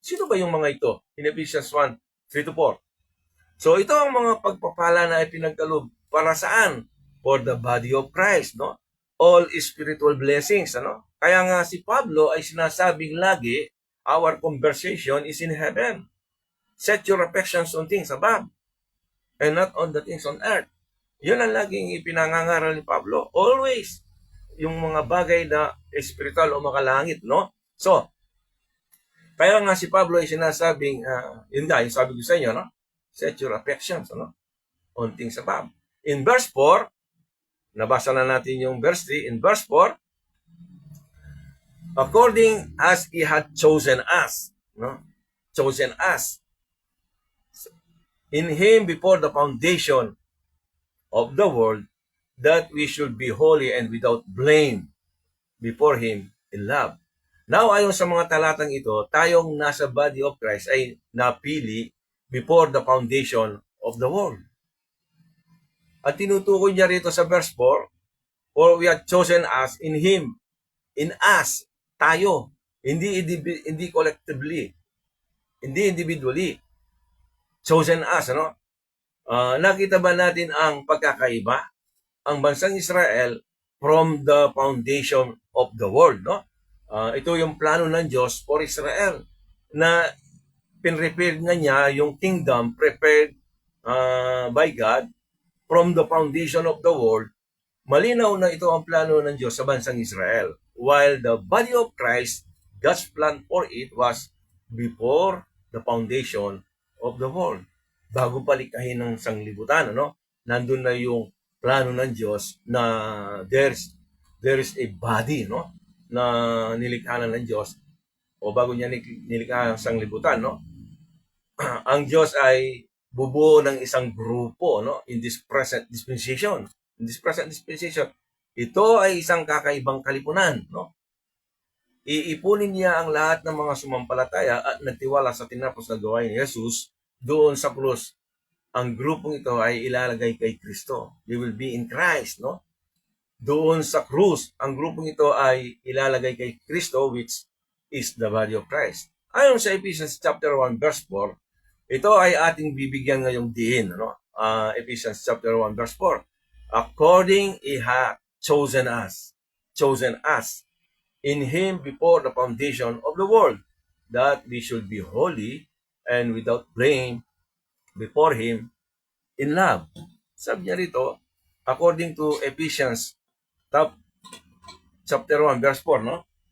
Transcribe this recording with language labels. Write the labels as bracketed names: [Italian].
[Filipino] Sino ba yung mga ito? In Ephesians 1, 3 to 4. So ito ang mga pagpapala na ipinagkaloob para saan? [English] For the body of Christ, All spiritual blessings, [Filipino] Kaya nga si Pablo ay sinasabing lagi, [English] our conversation is in heaven. Set your affections on things above and not on the things on earth. [Filipino] Yun ang laging ipinangangaral ni Pablo. Always. Yung mga bagay na spiritual o makalangit, So, kaya nga si Pablo ay sinasabing, yun nga, yung sabi ko sa inyo, [English] Set your affections, on things above. [Filipino] In verse 4, nabasa na natin yung verse 3. [English] In verse 4, according as He had chosen us, chosen us, in Him before the foundation of the world, that we should be holy and without blame before Him in love. [Filipino] Now, ayon sa mga talatang ito, tayong nasa body of Christ ay napili [English] before the foundation [Filipino] of the world. At tinutukoy niya rito sa verse 4, [English] for we are chosen us in Him, [Filipino] in us, tayo, hindi collectively, hindi individually. Chosen us, ano? Nakita ba natin ang pagkakaiba? Ang bansang Israel from the foundation of the world, no? Ito yung plano ng Diyos for Israel na pinrepare nga niya yung [English] kingdom prepared by God from the foundation of the world. [Filipino] Malinaw na ito ang plano ng Diyos sa bansang Israel. [English] While the body of Christ, God's plan for it was before the foundation of the world. [Filipino] Bago palikhahin ng sanglibutan, ano? Nandun na yung plano ng Diyos na [English] there is a body, [Filipino] no? Na nilikha na ng Diyos o bago niya nilikha ang sanglibutan, no? Ang Diyos ay bubuo ng isang grupo, no? [English] In this present dispensation. [Filipino] In this present dispensation, ito ay isang kakaibang kalipunan, no? Iipunin niya ang lahat ng mga sumampalataya at nagtiwala sa tinapos na gawain ni Jesus doon sa krus. Ang grupong ito ay ilalagay kay Kristo. [English] They will be in Christ, no? [Filipino] Doon sa krus, ang grupong ito ay ilalagay kay Kristo, which is the body of Christ. Ayon sa Ephesians chapter 1 verse 4, ito ay ating bibigyan ngayong diin, no? [English] Ephesians chapter 1 verse 4. According He hath chosen us in Him before the foundation of the world, that we should be holy and without blame before Him in love. [Filipino] Sabi niya rito, according to Ephesians chapter 1 verse 4, no?